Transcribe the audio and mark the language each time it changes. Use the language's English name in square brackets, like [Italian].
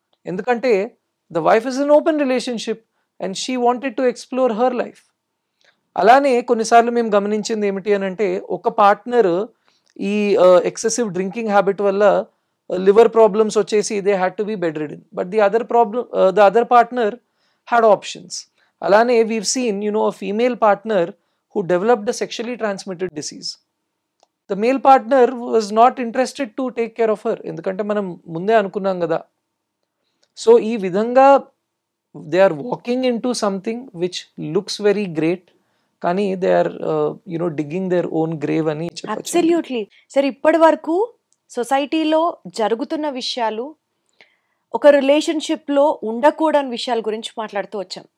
[English] ఎందుకంటే the wife is an open relationship and she wanted to explore her life. [Telugu] అలానే కొన్నిసార్లు మేము గమనించింది ఏమిటి అని అంటే ఒక పార్ట్నర్ ఈ ఎక్సెసివ్ డ్రింకింగ్ హ్యాబిట్ వల్ల లివర్ ప్రాబ్లమ్స్ వచ్చేసి [English] They had to be bedridden, but the other partner had options. అలానే we've seen a female partner who developed a sexually transmitted disease. The male partner was not interested to take care of her, [Telugu] ఎందుకంటే మనం ముందే అనుకున్నాం కదా. [English] so ఈ విధంగా they are walking into something which looks very great, కానీ they are digging their own grave [Telugu] అని చెప్పచ్చు. [English] Absolutely sir. [Telugu] ఇప్పటి వరకు సొసైటీలో జరుగుతున్న విషయాలు, ఒక రిలేషన్షిప్లో ఉండకూడని విషయాల గురించి మాట్లాడుతూ వచ్చాం.